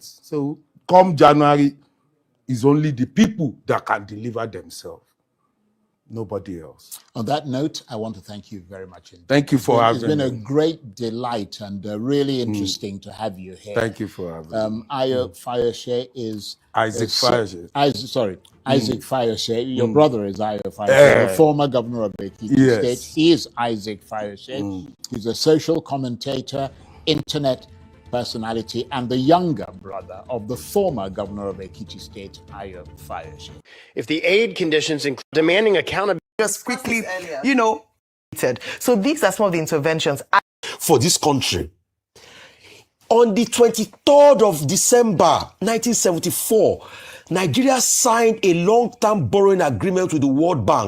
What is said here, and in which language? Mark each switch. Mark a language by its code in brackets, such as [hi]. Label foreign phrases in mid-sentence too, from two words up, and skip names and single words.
[en] So come January, it's only the people that can deliver themselves. Nobody else. On that note, I want to thank you very much. Thank you for having me. It's been a great delight and really interesting to have you here. Thank you for having me. Ayo Fayose is... Isaac Fayose. Isaac Fayose. Your brother is Ayo Fayose, the former governor of Ekiti State. He is Isaac Fayose. He's a social commentator, internet personality, and the younger brother of the former governor of Ekiti State, Ayo Fayose. If the aid conditions include demanding accountability, just quickly, so these are some of the interventions for this country. On the 23rd of December 1974, Nigeria signed a long-term borrowing agreement with the World Bank.